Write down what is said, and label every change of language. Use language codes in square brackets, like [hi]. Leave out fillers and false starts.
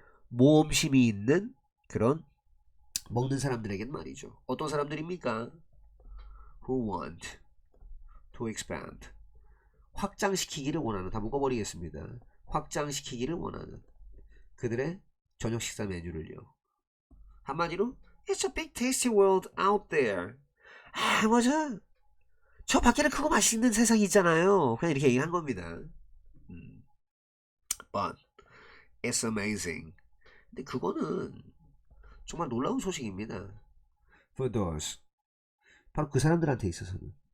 [ko] 모험심이 있는 그런 먹는 사람들에겐 말이죠. 어떤 사람들입니까? [en] Who want to expand. [ko] 확장시키기를 원하는. 다 묶어버리겠습니다. 확장시키기를 원하는 그들의 저녁 식사 메뉴를요. 한마디로 [en] It's a big tasty world out there. [ko] 아 뭐죠? 저 밖에는 크고 맛있는 세상이 있잖아요. 그냥 이렇게 얘기한 겁니다. [en] But it's amazing. [ko] 근데 그거는 정말 놀라운 소식입니다. [en] For those. [ko] 바로 그 사람들한테 있어서는.